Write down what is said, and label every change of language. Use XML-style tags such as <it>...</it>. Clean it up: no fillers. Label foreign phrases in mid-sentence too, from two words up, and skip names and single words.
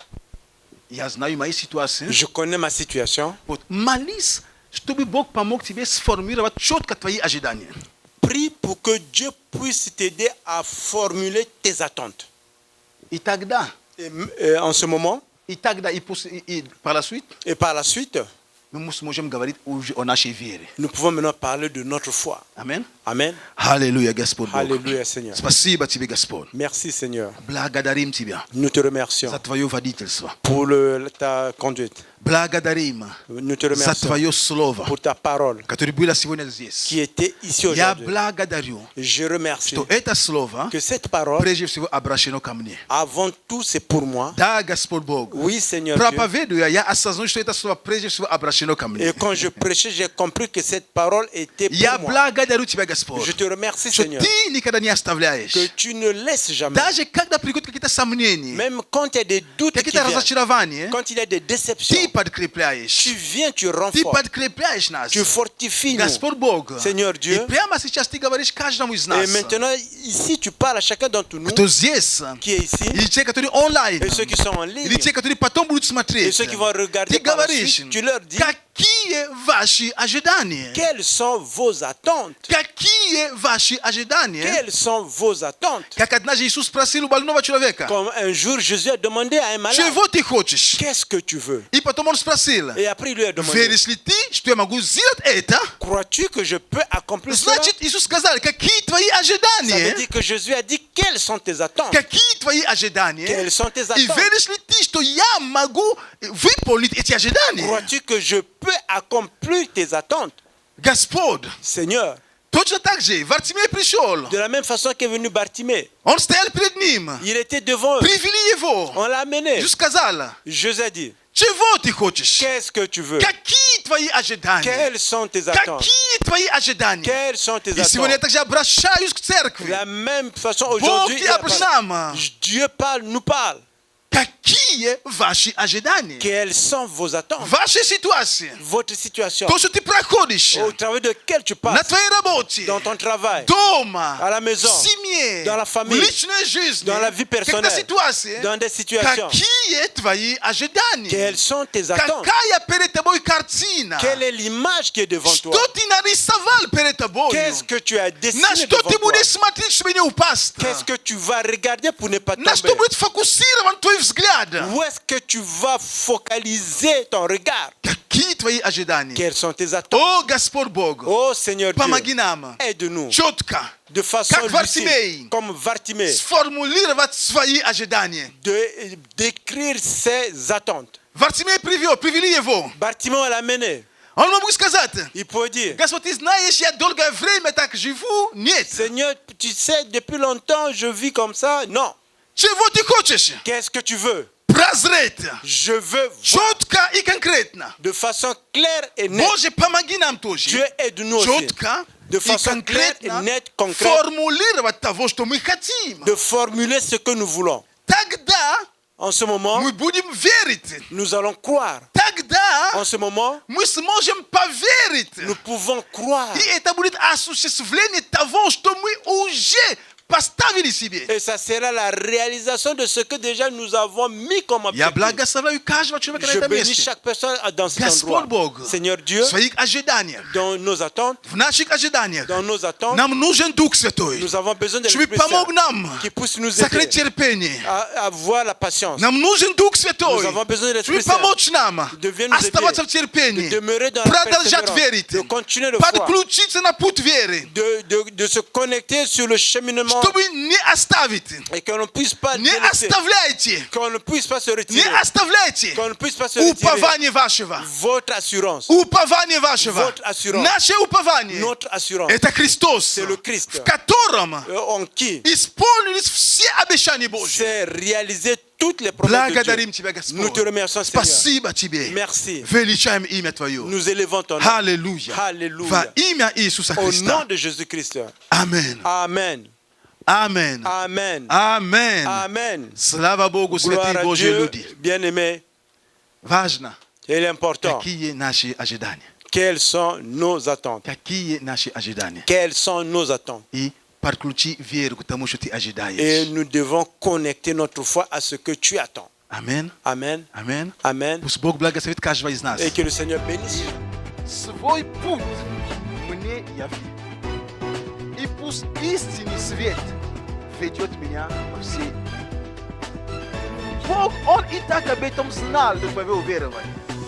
<ru>Я знаю мои ситуации.</ru> <fr>Je connais ma situation.</fr> <ru>Вот. Молись, чтобы Бог помог тебе сформировать четко твои ожидания.</ru> <fr>Prie pour que Dieu puisse t'aider à formuler tes attentes.</fr> <ru>И тогда,</ru> <fr>Et en ce moment, и par la suite, et par la suite,</fr> <ru>мы сможем говорить уже о нашей вере.</ru> <fr>nous pouvons maintenant parler de notre foi. Amen. Amen.</fr> <ru>Аллилуйя, Господь Бог.</ru> <fr>Alléluia, Seigneur.</fr> <ru>Спасибо тебе, Господь.</ru> <fr>Merci, Seigneur.</fr> <ru>Благодарим тебя</ru> <fr>Nous te remercions</fr> <ru>за твое водительство.</ru> <fr>pour ta conduite.</fr> <ru>Благодарим</ru> <fr>Nous te</fr> <ru>за</ru> <fr>remercions</fr> <ru>твое слово,</ru> <fr>pour ta parole</fr> <ru>которое было сегодня здесь.</ru> <fr>qui était ici</fr> <ru>Я</ru> <fr>aujourd'hui.</fr> <ru>благодарю,</ru> <fr>Je remercie</fr> <ru>что это слово</ru> <fr>que cette parole,</fr> <ru>прежде всего обращено ко мне.</ru> <fr>avant tout, c'est pour moi.</fr> <ru>Да, Господь Бог.</ru> <fr>Oui, Seigneur Dieu.</fr> <ru>Проповедуя, я осознаю, что это слово прежде всего обращено ко мне.</ru> <fr>Et quand je prêchais, j'ai compris que cette parole était</fr> <ru>Я</ru> <fr>pour moi.</fr> <ru>благодарю тебя, Господь,</ru> <fr>Je te remercie,</fr> <ru>что</ru> <fr>Seigneur,</fr> <ru>ты никогда не оставляешь.</ru> <fr>que tu ne laisses jamais.</fr> <ru>Даже когда приходят какие-то сомнения,</ru> <fr>Même quand il y a des doutes qui</fr> <ru>какие-то</ru> <fr>viennent,</fr> <ru>разочарования,</ru> <fr>quand il y a des déceptions,</fr> <ru>ты подкрепляешь.</ru> <fr>tu viens, tu</fr> <ru>Ты</ru> <fr>renforces,</fr> <ru>подкрепляешь нас.</ru> <fr>tu fortifies nous.</fr> <ru>Господь Бог.</ru> <fr>Seigneur</fr> <ru>И</ru> <fr>Dieu.</fr> <ru>прямо сейчас ты говоришь каждому из</ru> <fr>Et</fr> <ru>нас,</ru> <fr>maintenant, ici, tu parles à chacun d'entre nous</fr> <ru>кто здесь,</ru> <fr>qui est ici,</fr> <ru>или те, которые онлайн,</ru> <fr>et ceux qui sont en ligne,</fr> <ru>или те, которые потом будут</ru> <fr>et</fr> <ru>смотреть.</ru> <fr>ceux qui vont regarder</fr> <ru>Ты</ru> <fr>par la</fr> <ru>говоришь,</ru> <fr>suite, tu leur dis,</fr> <ru>какие ваши ожидания?</ru> <fr>quelles sont vos attentes?</fr> <ru>Какие ваши ожидания?</ru> <fr>Quelles sont vos attentes?</fr> <ru>Как однажды Иисус спросил у больного человека,</ru> <fr>Comme un jour, Jésus a demandé à un malade,</fr> <ru>чего ты хочешь?</ru> <fr>qu'est-ce que tu veux?</fr> <ru>И потом он спросил,</ru> <fr>Et après, il lui a demandé,</fr> <ru>веришь ли ты, что я могу сделать это?</ru> <fr>crois-tu que je peux accomplir cela?</fr> <ru>Значит, Иисус сказал, какие твои</ru> <fr>Ça veut</fr> <ru>ожидания?</ru> <fr>dire que Jésus a dit, quelles sont tes attentes?</fr> <ru>Какие твои ожидания?</ru> <fr>Quelles sont tes</fr> <ru>И</ru> <fr>attentes?</fr> <ru>веришь ли ты, что я могу выполнить эти ожидания?</ru> <fr>Crois-tu que je peux accomplir tes attentes?</fr> <ru>Господь,</ru> <fr>Seigneur,</fr> <ru>точно так же Вартимей пришел.</ru> <fr>de la même façon qu'est venu Bartimée,</fr> <ru>Он стоял перед ним.</ru> <fr>il était devant eux.</fr> <ru>Привели его.</ru> <fr>On l'a amené.</fr> <ru>Иисус сказал,</ru> <fr>Jésus a dit,</fr> <ru>Чего ты хочешь?</ru> <fr>Qu'est-ce que tu veux?</fr> <ru>Какие твои ожидания?</ru> <fr>Quelles sont tes attentes?</fr> <ru>Какие твои ожидания?</ru> <fr>Quelles sont tes</fr> <ru>И сегодня я</ru> <fr>attentes?</fr> <ru>также обращаюсь к</ru> <fr>De</fr> <ru>церкви.</ru> <fr>la même façon,</fr> <ru>Бог</ru> <fr>aujourd'hui,</fr> <ru>тебя обращаем.</ru> <fr>Dieu parle, nous parle.</fr> <ru>Какие ваши ожидания?</ru> <fr>Quelles sont vos attentes?</fr> <ru>Ваша ситуация.</ru> <fr>Votre situation,</fr> <ru>То, что ты проходишь</ru> <fr>au travers de laquelle tu</fr> <ru>на</ru> <fr>passes,</fr> <ru>твоей работе,</ru> <fr>dans ton travail,</fr> <ru>дома,</ru> <fr>à la maison,</fr> <ru>в семье,</ru> <fr>dans la famille,</fr> <ru>в личной жизни,</ru> <fr>dans la vie personnelle,</fr> <ru>какая ситуация,</ru> <fr>dans des situations.</fr> <ru>какие твои ожидания?</ru> <fr>Quelles sont tes attentes?</fr> <ru>Какая перед тобой картина?</ru> <fr>Quelle est l'image qui est devant toi?</fr> <ru>Что ты нарисовал перед тобой?</ru> <fr>Qu'est-ce que tu as</fr> <ru>На</ru> <fr>dessiné</fr> <ru>что</ru> <fr>devant</fr> <ru>ты</ru> <fr>toi?</fr> <ru>будешь смотреть, чтобы не упасть?</ru> <fr>Qu'est-ce que tu vas regarder pour ne pas</fr> <ru>На что</ru> <fr>tomber?</fr> <ru>будет фокусирован твой взгляд?</ru> <fr>Où est-ce que tu vas focaliser ton regard?</fr> <ru>Какие твои ожидания?</ru> <fr>Quelles sont tes attentes?</fr> <ru>О, Господь Бог,</ru> <fr>Oh Seigneur</fr> <ru>помоги</ru> <fr>Dieu,</fr> <ru>нам</ru> <fr>aide-nous</fr> <ru>четко</ru> <fr>de façon</fr> <ru>Как</ru> <fr>lucide,</fr> <ru>Вартимей.</ru> <fr>comme Vartimée,</fr> <ru>сформулировать свои ожидания.</ru> <fr>d'écrire ses attentes.</fr> <ru>Вартимей привели его.</ru> <fr>Bartimée l'a mené.</fr> <ru>Он мог сказать:</ru> <fr>Il peut dire,</fr> <ru>Господь, ты знаешь, я долгое время так живу. Нет.</ru> <fr>Seigneur, tu sais, depuis longtemps, je vis comme ça. Non.</fr> <ru>Чего ты хочешь?</ru> <fr>Qu'est-ce que tu veux?</fr> <ru>Прозреть.</ru> <fr>Je veux voir</fr> <ru>Четко и конкретно.</ru> <fr>de façon claire et nette.</fr> <ru>Боже, помоги нам тоже.</ru> <fr>Dieu aide-nous aussi.</fr> <ru>Четко</ru> <fr>De</fr> <ru>и</ru> <fr>façon claire et</fr> <ru>конкретно</ru> <fr>nette, concrète,</fr> <ru>формулировать того, что мы хотим.</ru> <fr>de formuler ce que nous voulons.</fr> <ru>Тогда</ru> <fr>En ce moment,</fr> <ru>мы будем верить.</ru> <fr>nous allons croire.</fr> <ru>Тогда</ru> <fr>En ce moment,</fr> <ru>мы сможем поверить.</ru> <fr>nous pouvons croire.</fr> <ru>И это будет осуществление того, что мы уже поставили себе.</ru> <fr>Et ça sera la réalisation de ce que déjà nous avons mis comme</fr> <ru>Я</ru> <fr>objectif.</fr> <ru>благословляю каждого человека на</ru> <fr>Je</fr> <ru>этом</ru> <fr>bénis</fr> <ru>месте.</ru> <fr>chaque personne dans cet</fr> <ru>Господь</ru> <fr>endroit.</fr> <ru>Бог,</ru> <fr>Seigneur Dieu,</fr> <ru>в своих ожиданиях,</ru> <fr>dans nos attentes,</fr> <ru>в наших ожиданиях,</ru> <fr>dans nos attentes,</fr> <ru>нам нужен Дух Святой,</ru> <fr>nous avons besoin de</fr> <ru>чтобы</ru> <fr>l'Esprit</fr> <ru>помог</ru> <fr>Saint</fr> <ru>нам</ru> <fr>qui puisse nous</fr> <ru>сохранить</ru> <fr>aider</fr> <ru>терпение.</ru> <fr>à avoir la patience,</fr> <ru>Нам нужен Дух Святой,</ru> <fr>Nous avons besoin de</fr> <ru>чтобы</ru> <fr>l'Esprit Saint.</fr> <ru>помочь нам</ru> <fr>Devient nous</fr> <ru>оставаться в</ru> <fr>de</fr> <ru>терпении,</ru> <fr>demeurer dans la</fr> <ru>продолжать</ru> <fr>persévérance,</fr> <ru>верить,</ru> <fr>de continuer de foi,</fr> <ru>подключиться на путь веры,</ru> <fr>de se connecter sur le cheminement</fr> <ru>чтобы не оставить.</ru> <fr>et qu'on ne puisse pas</fr> <ru>Не</ru> <fr>délaisser,</fr> <ru>оставляйте,</ru> <fr>qu'on ne puisse pas se</fr> <ru>не</ru> <fr>retirer,</fr> <ru>оставляйте</ru> <fr>qu'on ne puisse pas se retirer.</fr> <ru>упование вашего.</ru> <fr>Votre assurance,</fr> <ru>Упование вашего.</ru> <fr>Votre assurance.</fr> <ru>Наше упование.</ru> <fr>notre assurance,</fr> <ru>Это Христос,</ru> <fr>c'est le Christ,</fr> <ru>в котором</ru> <fr>en qui</fr> <ru>исполнились все обещания Божьи.</ru> <fr>c'est réaliser toutes les promesses de</fr> <ru>Благодарим</ru> <fr>Dieu.</fr> <ru>Тебя,</ru> <fr>Nous te</fr> <ru>Господь.</ru> <fr>remercions, Seigneur.</fr> <ru>Спасибо Тебе.</ru> <fr>Merci.</fr> <ru>Величаем имя Твое.</ru> <fr>Nous élevons ton nom.</fr> <ru>Аллилуйя.</ru> <fr>Alléluia.</fr> <ru>Во имя Иисуса</ru> <fr>Au nom</fr> <ru>Христа.</ru> <fr>de Jésus-Christ.</fr> <ru>Аминь.</ru> <fr>Amen.</fr> <ru>Аминь.</ru> <fr>Amen.</fr> <ru>Аминь.</ru> <fr>Amen.</fr> <ru>Слава Богу,</ru> <fr>Gloire</fr> <ru>святые</ru> <fr>à</fr> <ru>Божьи</ru> <fr>Dieu,</fr> <ru>люди.</ru> <fr>bien-aimés.</fr> <ru>Важно,</ru> <fr>Il est important.</fr> <ru>какие наши ожидания.</ru> <fr>Quelles sont nos attentes?</fr> <ru>Какие наши ожидания.</ru> <fr>Quelles sont nos attentes?</fr> <ru>И подключи веру к тому, что ты</ru> <fr>Et</fr> <ru>ожидаешь.</ru> <fr>nous devons connecter notre foi à ce que tu attends.</fr> <ru>Аминь.</ru> <fr>Amen.</fr> <ru>Аминь.</ru> <fr>Amen.</fr> <ru>Пусть Бог благословит каждого из нас.</ru> <fr>Et que le Seigneur bénisse.</fr> <ru>Свой путь мне яви. И пусть истинный свет ведет меня по всей. Бог, Он и так об этом знал до твоего уверования.</ru>